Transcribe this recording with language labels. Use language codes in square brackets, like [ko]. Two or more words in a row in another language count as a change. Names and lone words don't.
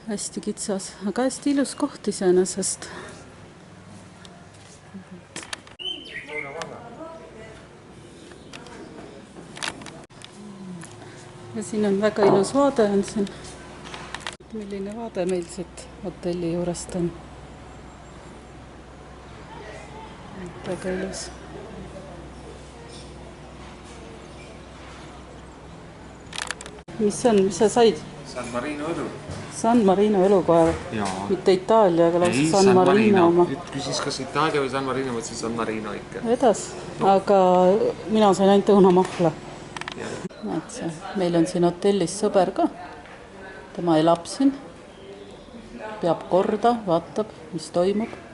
[et] hästi kitsas, aga hästi ilus koht iseenesest. Ja siin on väga ilus vaade on siin. Milline vaade meil siit hotelli juurest on. Väga ilus. Mis sa said? San Marino õlu. San Marino elukoer. Mitte Itaalia, aga lausa San Marino oma. Küsis kas Itaalia või San Marino, mõtlesin San Marino ikka. Vedas, aga mina sain ainult õunamahla. Meil on siin hotellis sõber ka. Tema elab siin. Peab korda, vaatab, mis toimub.